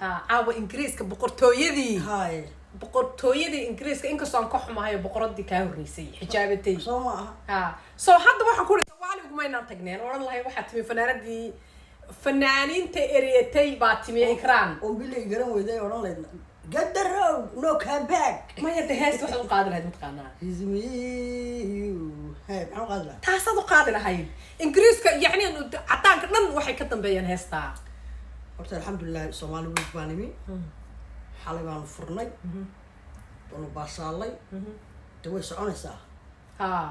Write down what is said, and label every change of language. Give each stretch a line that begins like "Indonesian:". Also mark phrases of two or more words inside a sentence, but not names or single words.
Somali: Ha, caawa Ingiriiska boqortooyadii. Haye. Boqortooyadii Ingiriiska, inkastoo aan ka xumahay, boqoraddii kaa horreysay, xijaabatay. Soo maaha? Ha. So, hadda waxaan ku leeyahay, Soomaali uguma inaan tagneen. Odhan lahay, waxaa timi fanaanadii, fanaaniinta eryatay baa timi, Oo, Ikram. oo bilay garan weyday, odhan lahayd,
English: "Get the road, no come back."
Somali: Maya, de, heesta waxaad u qaadi lahayd, mataqaanaa?
English: It's me, you.
Somali: Hey, maxaan u qaadi lahaa? Taasaad u qaadi lahayd. Ingiriiska, yacni, caddaanka dhan waxay ka dambeeyaan heestaa. Horta, alxamdulillaah, Soomaali week baan imi. Hmm. Xalay baanu furnay. Mhm. Waanu baashaalay. Mhm. De, way soconaysaa. Ha.